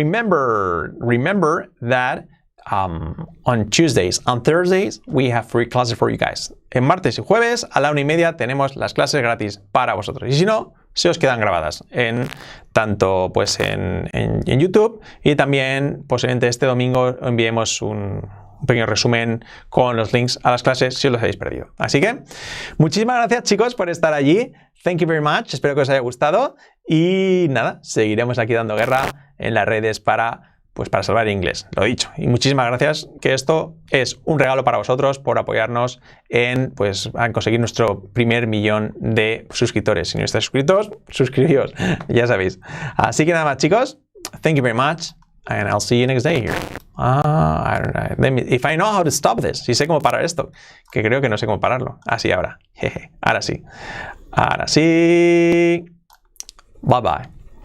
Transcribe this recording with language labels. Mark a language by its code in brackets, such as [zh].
[en] Remember that on Tuesdays and Thursdays we have free classes for you guys. [es] En martes y jueves a la 1:30 tenemos las clases gratis para vosotros. Y si no, se os quedan grabadas tanto pues en YouTube, y también posiblemente este domingo enviemos un pequeño resumen con los links a las clases si os los habéis perdido. Así que muchísimas gracias, chicos, por estar allí. [en] Thank you very much. [es] Espero que os haya gustado y nada, seguiremos aquí dando guerra en las redes para salvar el inglés, lo dicho. Y muchísimas gracias, que esto es un regalo para vosotros por apoyarnos en conseguir nuestro primer 1.000.000 de suscriptores. Si no estáis suscritos, suscribíos, ya sabéis. Así que nada más, chicos. [en] Thank you very much, and I'll see you next day here. I don't know. If I know how to stop this, [es] si sé cómo parar esto, que creo que no sé cómo pararlo. Así ahora. Jeje. Ahora sí. Ahora sí. [en] Bye bye.